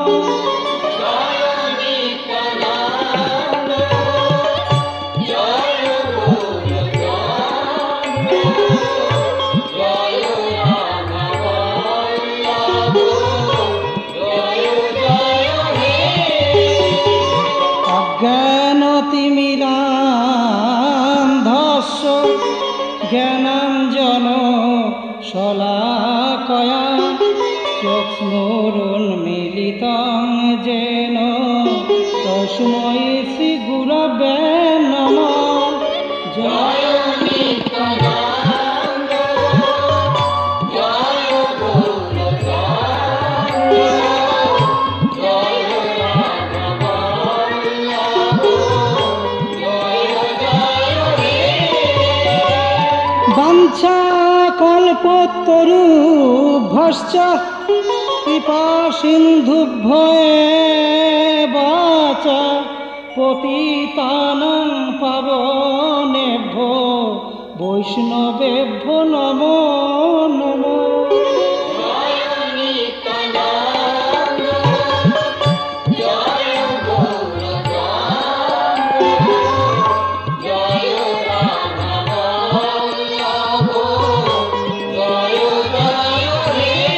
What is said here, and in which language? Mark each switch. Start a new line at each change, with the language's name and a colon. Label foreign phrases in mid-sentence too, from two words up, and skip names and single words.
Bangla: জয় নিত্যানন্দ, জয় গৌর চন্দ্র, জয় রাধা বল্লভ, জয় জয় হে।
Sanskrit: অজ্ঞানতিমিরান্ধস্য জ্ঞানাঞ্জন শলাকয়া চক্ষুरुन्मीलितं येन तस्मै श्री गुरवे नमः।
Bangla: জয় নিত্যানন্দ, জয় গৌরচন্দ্র, জয় রাধাবল্লভ, জয় জয় হে।
Sanskrit: বাঞ্ছা কল্পতরু ভশ্চ কৃপা সিন্ধুভ্যেব চ পতিতানাং পাবনেভ্যো বৈষ্ণবেভ্যো নমো নমো।
Bangla: জয় নিত্যানন্দ, জয় গৌরচন্দ্র, জয় রাধাবল্লভ, জয় জয় হে।